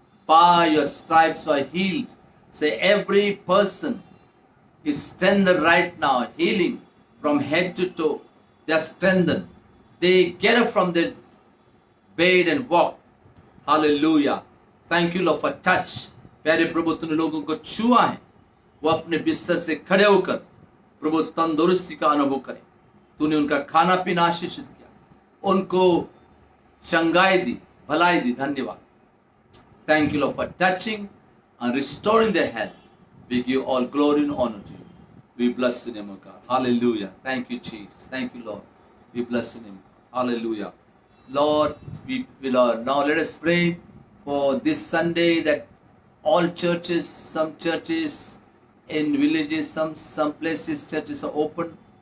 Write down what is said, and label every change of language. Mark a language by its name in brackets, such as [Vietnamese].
[English] By your stripes you are healed. Say, every person is strengthened right now, healing from head to toe. They are strengthened. They get up from their bed and walk. Hallelujah. Thank you Lord for touch. [Hindi] प्यारे प्रभु तूने लोगों को छुआ है, वो अपने बिस्तर से खड़े होकर प्रभु तंदुरुस्ती का अनुभव करें। तूने उनका खाना पीना आशीषित किया, उनको शंगाई दी, भलाई दी। धन्यवाद। [English] Thank you Lord for touching and restoring their health. We give all glory and honor to you. We bless your name, O God. Hallelujah. Thank you, Jesus. Thank you, Lord. We bless your name. Hallelujah. Lord, now let us pray for this Sunday that all churches, some churches in villages, some places churches are open.